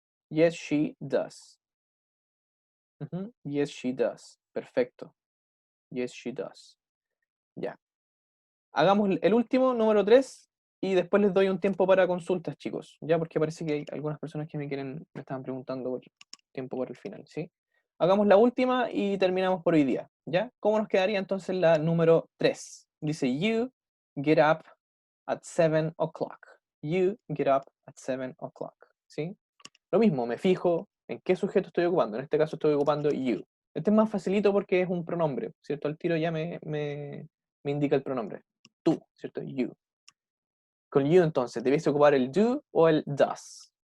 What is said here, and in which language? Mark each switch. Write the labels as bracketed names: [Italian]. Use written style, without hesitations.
[English] Yes, she does. Ujú. Yes, she does. [Spanish] Perfecto. [English] Yes, she does. Ya. [Spanish] Hagamos el último, número 3, y después les doy un tiempo para consultas, chicos. Ya, porque parece que hay algunas personas que me estaban preguntando por tiempo por el final, ¿sí? Hagamos la última y terminamos por hoy día, ¿ya? ¿Cómo nos quedaría entonces la número 3? Dice, [English] you get up at 7 o'clock. You get up at 7 o'clock, [Spanish] ¿sí? Lo mismo, me fijo en qué sujeto estoy ocupando. En este caso estoy ocupando you. Este es más facilito porque es un pronombre, ¿cierto? Al tiro ya me indica el pronombre. Tú, ¿cierto? You. Con you entonces, ¿debéis ocupar el do o el does?